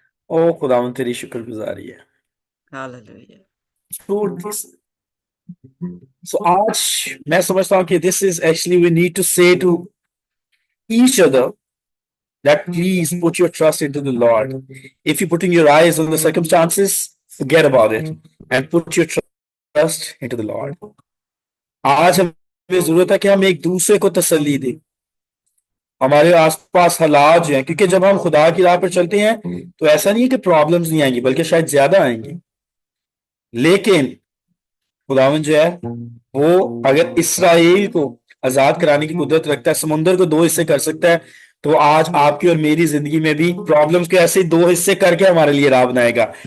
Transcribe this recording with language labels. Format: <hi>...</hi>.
<hi>ओ खुदावन तेरी शुक्रगुजारी है।</hi> <en>Hallelujah.</en> <hi>सो आज मैं समझता हूँ कि</hi> <en>This is actually we need to say to each other that please put your trust into the Lord. If you're putting your eyes on the circumstances, forget about it and put your trust into the Lord.</en> <hi>आज हमें जरूरत है कि हम एक दूसरे को तसल्ली दें। हमारे आसपास हालात जो हैं, क्योंकि जब हम खुदा की राह पर चलते हैं तो ऐसा नहीं है कि प्रॉब्लम्स नहीं आएंगी, बल्कि शायद ज्यादा आएंगी। लेकिन खुदावन जो है वो अगर इसराइल को आजाद कराने की कुदरत रखता है, समुद्र को दो हिस्से कर सकता है, तो आज आपकी और मेरी जिंदगी में भी प्रॉब्लम्स के ऐसे दो हिस्से करके हमारे लिए राह बनाएगा।</hi>